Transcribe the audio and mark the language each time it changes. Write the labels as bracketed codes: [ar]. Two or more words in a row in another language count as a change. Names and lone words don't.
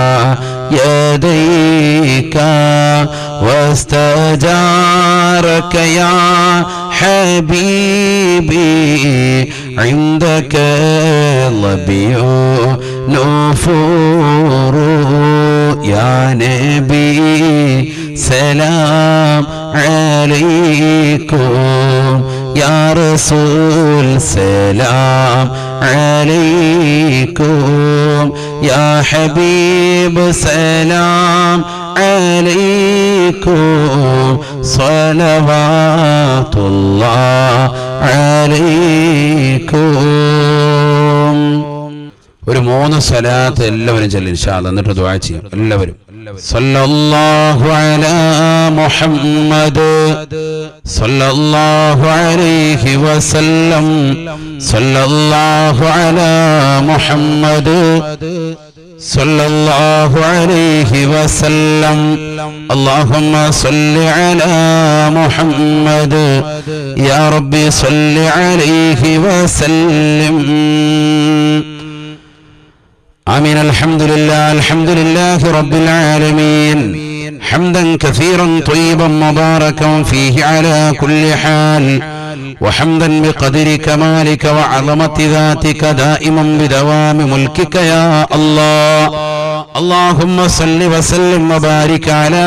[ar] يديك واستجارك يا حبيبي عندك ظبي نفور يا نبي سلام عليكم يا رسول سلام عليكم يا حبيب سلام عليكم صلوات الله عليكم ഒരു 3 [ml] സ്വലാത്ത് എല്ലാവരും ചൊല്ലി [ar] إن شاء الله [ml] എന്നിട്ട് ദുആ ചെയ്യാം എല്ലാവരും [ar] صلى الله على محمد صلى الله عليه وسلم صلى الله على محمد صلى الله عليه وسلم اللهم صل على محمد يا ربي صل عليه وسلم آمين الحمد لله رب العالمين حمدا كثيرا طيبا مباركا فيه على كل حال وحمدا بقدر كمالك وعظمة ذاتك دائما بدوام ملكك يا الله اللهم صل وسلم وبارك على